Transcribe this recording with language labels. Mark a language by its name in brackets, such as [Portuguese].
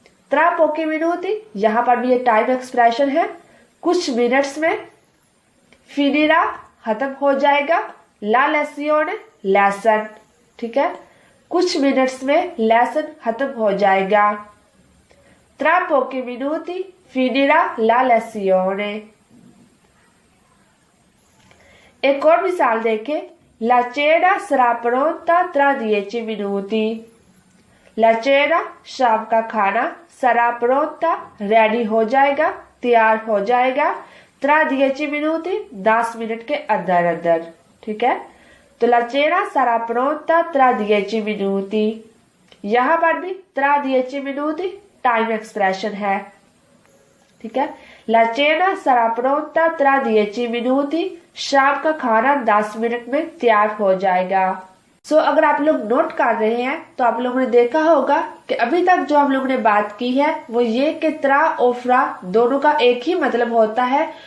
[Italian] त्रा पोकी मिनूती [Hindi] यहाँ पर भी ये टाइम एक्सप्रेशन है, कुछ मिनट्स में, [Italian] फिनिरा [Hindi] खत्म हो जाएगा, [Italian] ला लेसियोने [Hindi] लेसन, ठीक है। कुछ मिनट्स में लेसन खत्म हो जाएगा। [Italian] त्रा पोकी मिनूती फिनिरा ला लेसियोने। [Hindi] एक और मिसाल देखें। [Italian] La cena sarà pronta tra 10 minuti। La cena [Hindi] शाम का खाना, [Italian] sarà pronta [Hindi] रेडी हो जाएगा, तैयार हो जाएगा, [Italian] tra 10 minuti [Hindi] 10 मिनट के अंदर अंदर, ठीक है। [Italian] तो la cena sarà pronta tra 10 minuti। [Hindi] यहाँ पर भी [Italian] tra 10 minuti [Hindi] टाइम एक्सप्रेशन है, ठीक है। [Italian] La cena sarà pronta tra 10 minuti [Hindi] शाम का खाना 10 मिनट में तैयार हो जाएगा। अगर आप लोग नोट कर रहे हैं तो आप लोगों ने देखा होगा कि अभी तक जो हम लोगों ने बात की है वो ये कि त्रा और फ्रा दोनों का एक ही मतलब होता है।